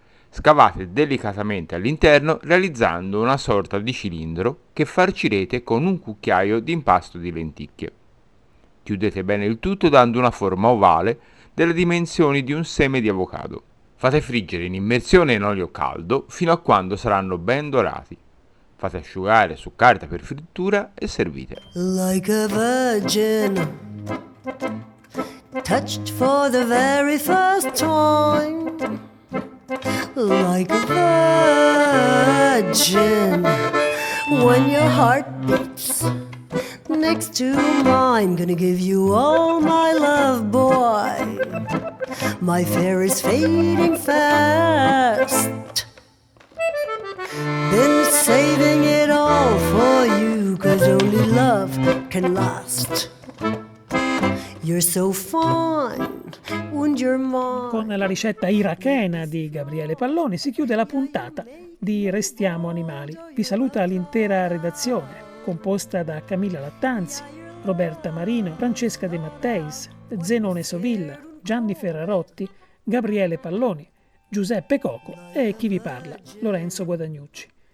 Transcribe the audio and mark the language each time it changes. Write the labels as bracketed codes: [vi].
[it] Scavate delicatamente all'interno realizzando una sorta di cilindro che farcirete con un cucchiaio di impasto di lenticchie. Chiudete bene il tutto dando una forma ovale delle dimensioni di un seme di avocado. Fate friggere in immersione in olio caldo fino a quando saranno ben dorati. Fate asciugare su carta per frittura e servite. [en] Like a virgin, touched for the very first time. Like a virgin, when your heart beats next to mine. Gonna give you all my love, boy. My fair is fading fast. Been saving it all for you, 'cause only love can last. You're so fine, and you're mine. [it] Con la ricetta irachena di Gabriele Palloni si chiude la puntata di Restiamo Animali. Vi saluta l'intera redazione, composta da Camilla Lattanzi, Roberta Marino, Francesca De Matteis, Zenone Sovilla, Gianni Ferrarotti, Gabriele Palloni, Giuseppe Coco e chi vi parla, Lorenzo Guadagnucci.